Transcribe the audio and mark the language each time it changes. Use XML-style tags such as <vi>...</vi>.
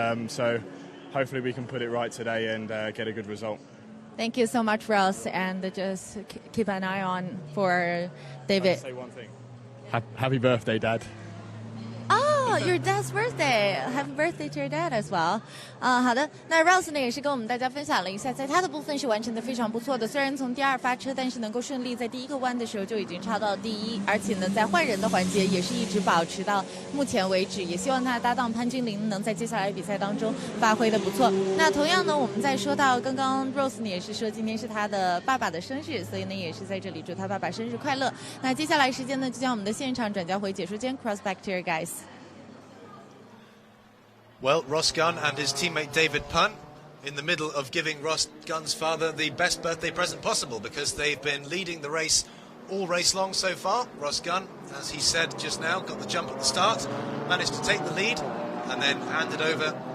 <en>So hopefully we can put it right today and get a good result. Thank you so much, Ross, and just keep an eye on for David. I'll say one thing. Happy birthday, Dad. Oh, your dad's birthday! Happy birthday to your dad as well.</en> <zh>好的，那 Rose 呢也是跟我们大家分享了一下，在他的部分是完成的非常不错的。虽然从第2发车，但是能够顺利在第1个弯的时候就已经超到第1，而且呢，在换人的环节也是一直保持到目前为止。也希望他的搭档潘君玲能在接下来的比赛当中发挥的不错。那同样呢，我们在说到刚刚 Rose 呢也是说今天是他的爸爸的生日，所以呢也是在这里祝他爸爸生日快乐。那接下来时间呢，就将我们的现场转交回解说间 ，</zh> <en>cross back to your guys. Well, Ross Gunn and his teammate David Pun in the middle of giving Ross Gunn's father the best birthday present possible, because they've been leading the race all race long so far. Ross Gunn, as he said just now, got the jump at the start, managed to take the lead and then handed over</en>